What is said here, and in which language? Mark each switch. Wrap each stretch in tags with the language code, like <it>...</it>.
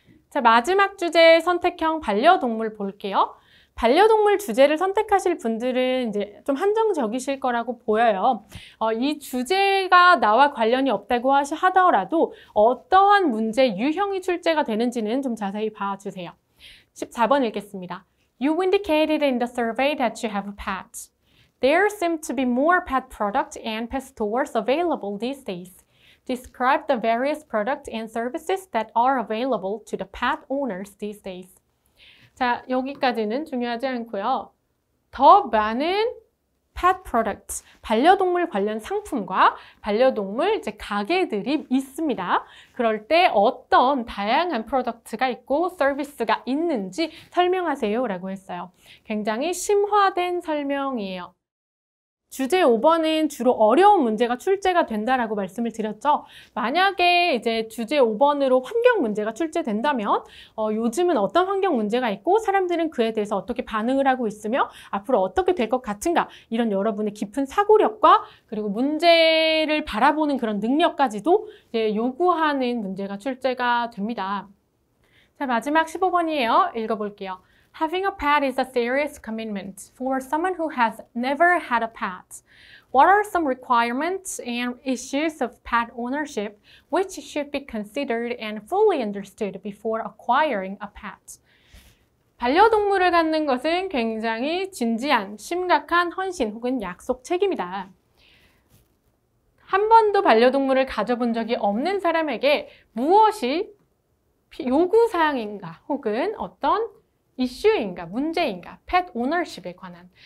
<ko>자, 마지막 주제 선택형 반려동물 볼게요. 반려동물 주제를 선택하실 분들은 이제 좀 한정적이실 거라고 보여요. 이 주제가 나와 관련이 없다고 하더라도 어떠한 문제 유형이 출제가 되는지는 좀 자세히 봐주세요. 14번 읽겠습니다.</ko> <en>You indicated in the survey that you have a pet. There seem to be more pet products and pet stores available these days. Describe the various products and services that are available to the pet owners these days.</en> <ko>자, 여기까지는 중요하지 않고요. 더 많은</ko> <en>pet products,</en> <ko>반려동물 관련 상품과 반려동물 이제 가게들이 있습니다. 그럴 때 어떤 다양한 프로덕트가 있고 서비스가 있는지 설명하세요 라고 했어요. 굉장히 심화된 설명이에요. 주제 5번은 주로 어려운 문제가 출제가 된다라고 말씀을 드렸죠. 만약에 이제 주제 5번으로 환경 문제가 출제된다면 요즘은 어떤 환경 문제가 있고 사람들은 그에 대해서 어떻게 반응을 하고 있으며 앞으로 어떻게 될 것 같은가 이런 여러분의 깊은 사고력과 그리고 문제를 바라보는 그런 능력까지도 이제 요구하는 문제가 출제가 됩니다. 자, 마지막 15번이에요. 읽어볼게요.</ko> <en>Having a pet is a serious commitment for someone who has never had a pet. What are some requirements and issues of pet ownership which should be considered and fully understood before acquiring a pet?</en> <ko>반려동물을 갖는 것은 굉장히 진지한, 심각한 헌신 혹은 약속 책임이다. 한 번도 반려동물을 가져본 적이 없는 사람에게 무엇이 요구사항인가 혹은 어떤 이슈인가, 문제인가, 펫 오너십에 관한.</ko>